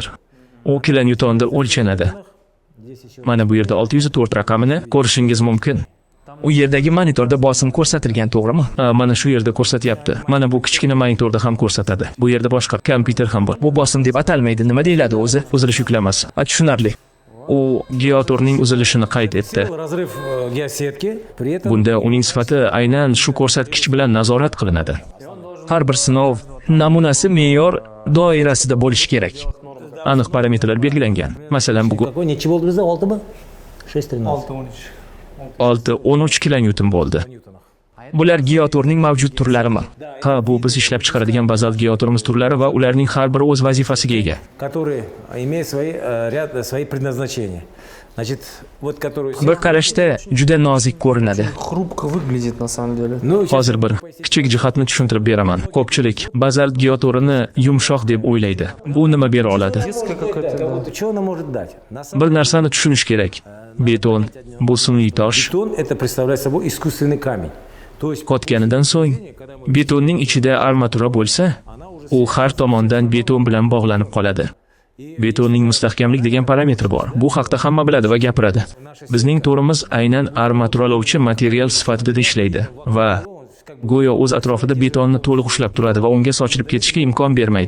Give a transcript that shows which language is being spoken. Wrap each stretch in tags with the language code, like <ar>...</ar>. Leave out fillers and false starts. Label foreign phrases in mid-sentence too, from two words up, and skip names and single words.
<uz>U kilonyutonda o'lchanadi. Mana bu yerda 604 raqamini ko'rishingiz mumkin. U yerdagi monitorda bosim ko'rsatilgan, to'g'rimi? Ha, mana shu yerda ko'rsatyapti. Mana bu kichkina monitorda ham ko'rsatadi. Bu yerda boshqa kompyuter ham bor. Bu bosim deb atalmaydi. Nima deyiladi o'zi? Uzilish yuklamasi. Tushunarli. U geotorning uzilishini qayd etdi.</uz> <ru>разрыв геосетки, при этом</ru> <uz>Bunda uning sifati aynan shu ko'rsatkich bilan nazorat qilinadi. Har bir sinov namunasi me'yor doirasida bo'lishi kerak. Aniq parametrlar belgilangan. Masalan, bugun</uz> <ru>Какой нечи</ru> <uz>bo'ldi bizda 6 mi? 6-13. 6-13 kilonyuton bo'ldi. Bular geotorning mavjud turlarimi? Ha, bu biz ishlab chiqaradigan bazalt geotorimiz turlari va ularning har biri o'z vazifasiga ega.</uz> <ru>которые имеют свои предназначения. Значит, вот который</ru> <uz>Bir qarashda juda nozik ko'rinadi.</uz> <ru>Хрупко выглядит на самом деле. ну,</ru> <uz>Hozir bir kichik jihatni tushuntirib beraman. Ko'pchilik bazalt geotorini yumshoq deb o'ylaydi. Bu nima bera oladi?</uz> <ru>Детская какая-то. вот что она может дать? На самом</ru> <uz>Bir narsani tushunish kerak. Beton bu sun'iy tosh.</uz> <ru>бетон это представляет собой искусственный камень. То есть</ru> <uz>Qotganidan so'ng betonning ichida armatura bo'lsa, u har tomondan beton bilan bog'lanib qoladi. Betonning mustahkamlik degan parametri bor. Bu haqda hamma biladi va gapiradi. Bizning to'rimiz aynan armaturalovchi material sifatida ishlaydi va go'yo o'z atrofida betonni to'liq ushlab turadi va unga sochilib ketishga imkon bermaydi.</uz>